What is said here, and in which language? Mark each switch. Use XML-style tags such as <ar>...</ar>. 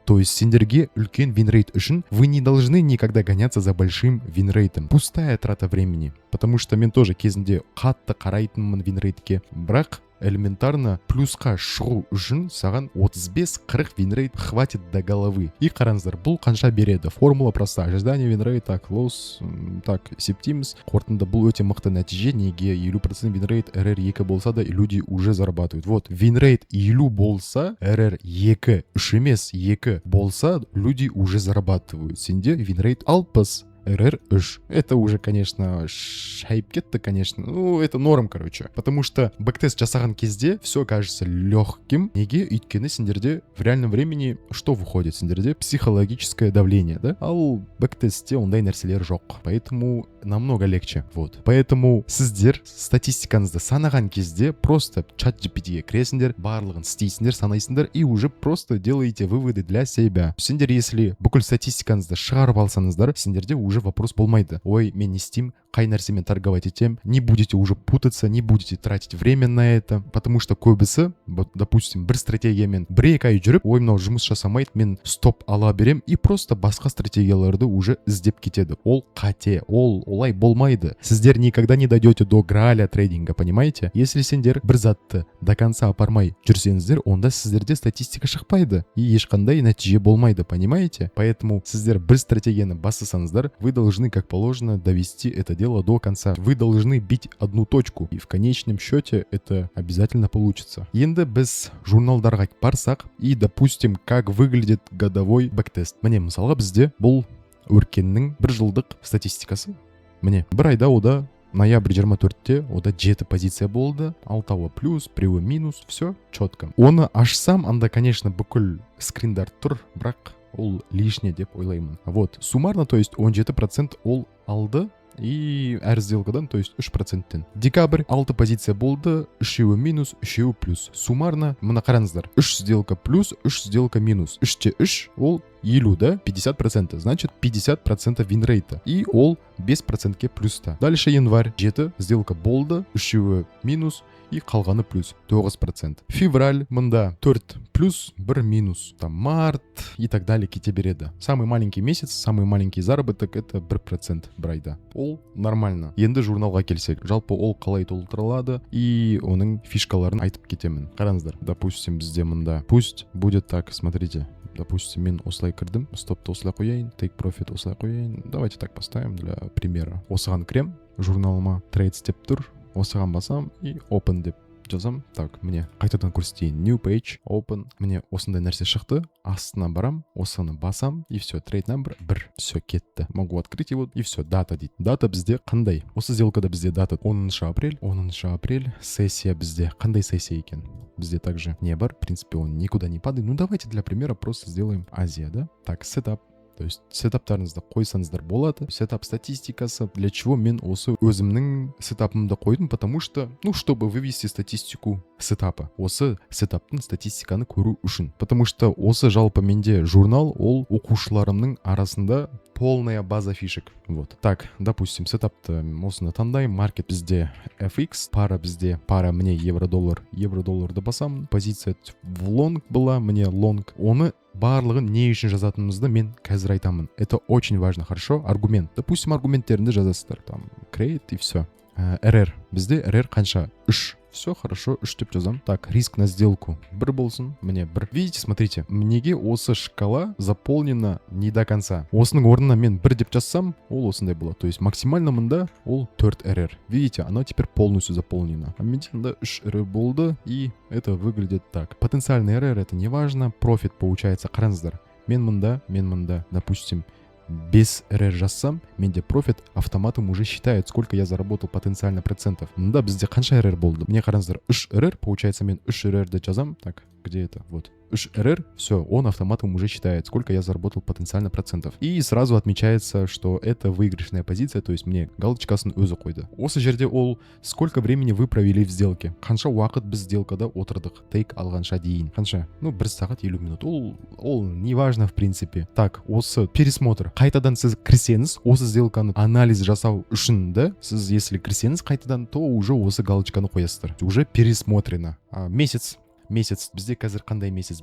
<ru>То есть</ru> <kk>сендерге үлкен винрейт үшін</kk> <ru>вы не должны никогда гоняться за большим винрейтом. Пустая трата времени. Потому что мен тоже</ru> <kk>кезінде қатты қарайтынмын винрейтке. Бірақ</kk> <ru>элементарно</ru> <kk>плюсқа шығу үшін саған 35-40 винрейт</kk> <ru>хватит до головы.</ru> <kk>И қараңыздар, бұл қанша береді?</kk> <ru>Формула проста. Ожидание винрейт, так, лосс, так, септимс.</ru> <kk>Қорытынды бұл өте мықты нәтиже. Неге 50% винрейт RR2 болса да</kk> <ru>люди уже зарабатывают. Вот,</ru> <kk>винрейт 50 болса,</kk> <ru>RR2,</ru> <kk>3 емес 2 болса,</kk> <ru>люди уже зарабатывают.</ru> <kk>Сенде винрейт 60. RR3.</kk> <ru>Это уже, конечно,</ru> <kk>шайып кетті,</kk> <ru>конечно. Ну, это норм, короче. Потому что бэктест</ru> <kk>жасаған кезде</kk> <ru>все кажется легким.</ru> <kk>Неге? Өйткені сендерде</kk> <ru>в реальном времени что выходит? Сендерде психологическое давление, да?</ru> <kk>Ал бэктестте ондай нәрселер жоқ.</kk> <ru>Поэтому намного легче. Вот. Поэтому</ru> <kk>сіздер статистикаңызды санаған кезде</kk> <ru>просто чат GPT-ге</ru> <kk>кіресіңдер, барлығын істейсіңдер, санайсыңдар</kk> <ru>и уже просто делаете выводы для себя.</ru> <kk>Сендер если бүкіл статистикаңызды шығарып алсаңыздар, сендерде</kk> <ru>уже вопрос</ru> <kk>болмайды. Ой, мен не істеймін, қай нәрсемен торговать етем,</kk> <ru>не будете уже путаться, не будете тратить время на это, потому что</ru> <kk>көбісі,</kk> <ru>вот, допустим,</ru> <kk>бір стратегиямен 1-2 ай жүріп, ой, мынау жұмыс жасамайды, мен стоп ала берем и просто басқа стратегияларды уже іздеп кетеді. Ол қате, ол олай болмайды.</kk> <ru>Сіздер никогда не дойдете до граля трейдинга, понимаете?</ru> <kk>Если сендер бір затты</kk> <ru>до конца</ru> <kk>апармай жүрсеңіздер, онда сіздерде статистика шықпайды и ешқандай нәтиже болмайды,</kk> <ru>понимаете? Поэтому</ru> <kk>сіздер бір стратегияны бастасаңыздар,</kk> <ru>вы должны, как положено, довести это дело до конца. Вы должны бить одну точку, и в конечном счете это обязательно получится.</ru> <kk>Енді біз журналдарға барсақ,</kk> <ru>и допустим, как выглядит годовой бэктест.</ru> <kk>Міне, мысалға бізде бұл өркеннің бір жылдық статистикасы. Міне, бір айда ода ноябрь 24-те ода 7 позиция болды, 6 плюс, 3 минус,</kk> <ru>все четко.</ru> <kk>Оны ашсам, анда,</kk> <ru>конечно,</ru> <kk>бүкіл скриндар тұр, бірақ ол лишне деп ойлаймын.</kk> <ru>Вот, суммарно, то есть</ru> <kk>17% ол алды,</kk> <ru>и</ru> <kk>әр сделкадан,</kk> <ru>то есть 3%-тен.</ru> <kk>Декабрь 6 позиция болды, 3 минус, 3 плюс. Суммарно, мына қараңыздар, 3 сделка плюс, 3 сделка минус. 3-те 3, ол 50,</kk> <ru>да? 50%, значит 50% винрейта.</ru> <kk>И ол 5%-ке плюста.</kk> <ru>Дальше</ru> <kk>январь 7 сделка болды, 3 минус, и қалғаны плюс 9%. Февраль мында 4 плюс, 1 минус.</kk> <ru>Там март и так далее</ru> <kk>кете береді.</kk> <ru>Самый маленький месяц, самый маленький заработок это 1%</ru> <kk>бір айда. Ол нормально. Енді журналға келсек, жалпы ол қалай толтырылады и оның фишкаларын айтып кетемін. Қараңыздар,</kk> <ru>допустим,</ru> <kk>бізде мында</kk> <ru>пусть будет так, смотрите. Допустим,</ru> <kk>мен осылай кірдім, стопты осылай қояйын, take profit осылай қояйын.</kk> <ru>Давайте так поставим для примера.</ru> <kk>Осыған кірем, журналыма trade step тұр, осыған басам и open деп жазам.</kk> <ru>Так, мне</ru> <kk>қайтадан көрсетейін.</kk> <en>New page, open.</en> <kk>Мне осындай нәрсе шықты. Астына барам, осыны басам</kk> <ru>и все.</ru> <en>Trade number 1.</en> <kk>Все, кетті.</kk> <ru>Могу открыть его и все.</ru> <kk>Дата дейді. Дата бізде қандай? Осы сделкада бізде дата 10 апрель. 10 апрель. Сессия бізде. Қандай сессия екен? Бізде также не бар.</kk> <ru>В принципе, он никуда не падает. Ну, давайте для примера просто сделаем Азия, да? Так, сетап. То есть</ru> <kk>сетаптарыңызды қойсаңыздар болады. Сетап статистикасы.</kk> <ru>Для чего</ru> <kk>мен осы өзімнің сетапымды қойдым?</kk> <ru>Потому что, ну, чтобы вывести статистику сетапа.</ru> <kk>Осы сетаптың статистиканы көру үшін.</kk> <ru>Потому что</ru> <kk>осы жалпы менде журнал, ол оқушыларымның арасында</kk> <ru>полная база фишек. Вот. Так, допустим,</ru> <kk>сетапты осыны таңдайым. Маркет бізде FX, пара бізде, пара мне евро-долларды басам.</kk> <ru>Позиция в лонг была, мне лонг.</ru> <kk>Оны барлығын не үшін жазатынымызды мен қазір айтамын.</kk> <ru>Это очень важно, хорошо? Аргумент. Допустим,</ru> <kk>аргументтерінде жазасыздар.</kk> <ru>Там,</ru> <en>create</en> <ru>и все. RR.</ru> <kk>Бізде RR қанша?</kk> <ru>3. Все хорошо,</ru> <kk>3 деп жазам.</kk> <ru>Так, риск на сделку 1 болсын, мне 1. Видите, смотрите, мнеге осы шкала заполнена не до конца.</ru> <kk>Осының орнына мен 1 деп жазсам, ол осындай болады.</kk> <ru>То есть максимально мында ол 4 RR. Видите, она теперь полностью заполнена. А</ru> <kk>менде мында 3 RR болды,</kk> <ru>и это выглядит так. Потенциальный RR это не важно, профит получается,</ru> <kk>қараңыздар. Мен мында,</kk> <ru>допустим, без RR жазсам, менде профит автоматом уже считает, сколько я заработал потенциально процентов. Да,</ru> <kk>бізде қанша RR болды?</kk> <ru>Мне қараңыздар, 3 RR, получается,</ru> <kk>мен 3 RR де жазам.</kk> <ru>Так, Где это? Вот. РР, все, он автоматом уже считает, сколько я заработал потенциально процентов. И сразу отмечается, что это выигрышная позиция, то есть мне</ru> <kk>галочкасын өзі қойды. Осы жерде ол</kk> <ru>сколько времени вы провели в сделке.</ru> <kk>Қанша уақыт біз сделкада отырдық, тейк алғанша дейін. Қанша? Ну, 1 сағат 50 минут. Ол</kk> <ru>неважно в принципе. Так, осы пересмотр.</ru> <kk>Қайтадан сіз кірсеңіз, осы сделканы анализ жасау үшін да, сіз если кірсеңіз қайтадан,</kk> <ru>то уже</ru> <kk>осы галочканы қоясыздар.</kk> <ru>Уже пересмотрено. Месяц.</ru> <kk>Бізде қазір қандай месяц?</kk>